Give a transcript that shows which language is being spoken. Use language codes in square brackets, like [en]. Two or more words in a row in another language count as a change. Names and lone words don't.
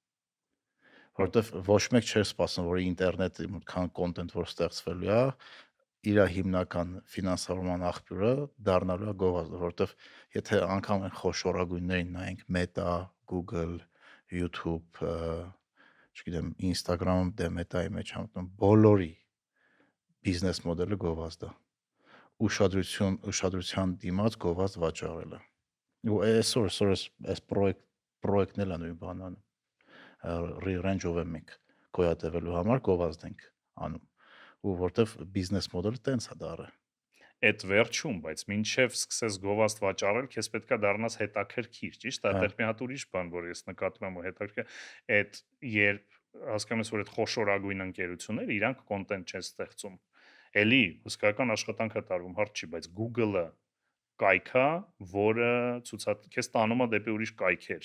[hy] որտեվ ոչ մեկ չէր սպասում որ ինտերնետի քան կոնտենտ որ ստեղծվելու է իր հիմնական ֆինանսավորման աղբյուրը դառնալու է գովազդը, որտեվ եթե անգամ այն խոշորագույններին նայենք Meta, Google, YouTube, չգիտեմ, Instagram-ում դե Meta-ի մեջ համտում բոլորի բիզնես մոդելը գովազդ է։ Ուշադրության դիմաց գովազդ վաճառելը։ Ու այսօր այս պրոյեկտն էլ է նույն բանն re-range of մենք գոյատևելու համար գովազդ ենք անում։ Ու որտեվ բիզնես մոդելը տենց է դարը։ Այդ վերջում, բայց մինչև սկսես գովազդ վաճառել, քեզ պետքա դառնաս հետաքրքիր, ճիշտ է, այդտեղ մի հատ ուրիշ բան, որ ես նկատում եմ ու հետաքրքիր, այդ երբ հասկանում ես, որ այդ խոշորագույն ընկերությունները իրանք կոնտենտ չեն ստեղծում, էլի հսկայական աշխատանք է տարվում, հարց չի, բայց Google-ը կայքա, որը քեզ տանում է դեպի ուրիշ կայքեր։